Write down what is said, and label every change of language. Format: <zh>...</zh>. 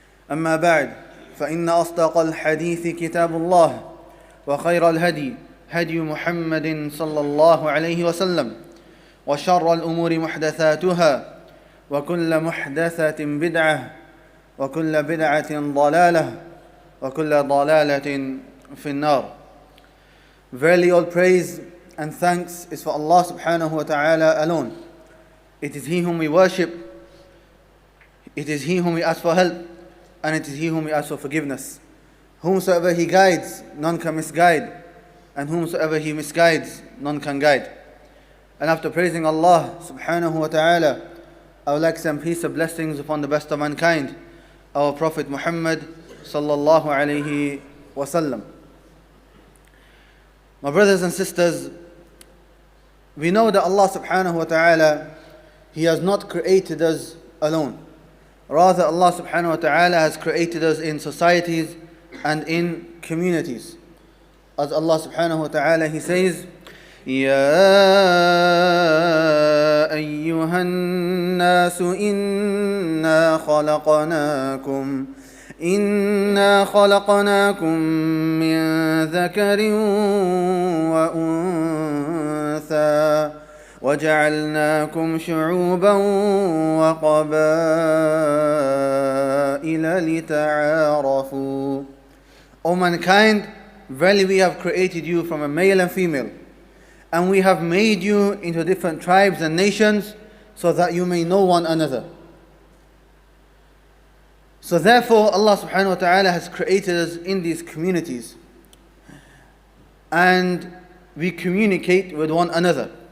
<ar>أما بعد فإن أصدق الحديث كتاب الله وخير الهدي هدي محمد صلى الله عليه وسلم وشر الأمور محدثاتها وكل محدثة بدعة وكل بدعة ضلالة وكل ضلالة في النار.</ar> <en>Verily all praise and thanks is for Allah subhanahu wa ta'ala alone. It is He whom we worship, it is He whom we ask for help, and it is He whom we ask for forgiveness. Whomsoever He guides, none can misguide, and whomsoever He misguides, none can guide. And after praising Allah subhanahu wa ta'ala, I would like some peace and blessings upon the best of mankind, our Prophet Muhammad sallallahu alayhi wasallam. My brothers and sisters, we know that Allah subhanahu wa ta'ala, He has not created us alone. Rather, Allah subhanahu wa ta'ala has created us in societies and in communities. As Allah subhanahu wa ta'ala, He says,</en> <ar>يا أيها الناس إنا خلقناكم من ذكر وأنثى وجعلناكم شعوبا وقبائل لتعارفوا.</ar> <en>O mankind, verily we have created you from a male and female, and we have made you into different tribes and nations so that you may know one another. So therefore Allah subhanahu wa ta'ala has created us in these communities, and we communicate with one another.</en>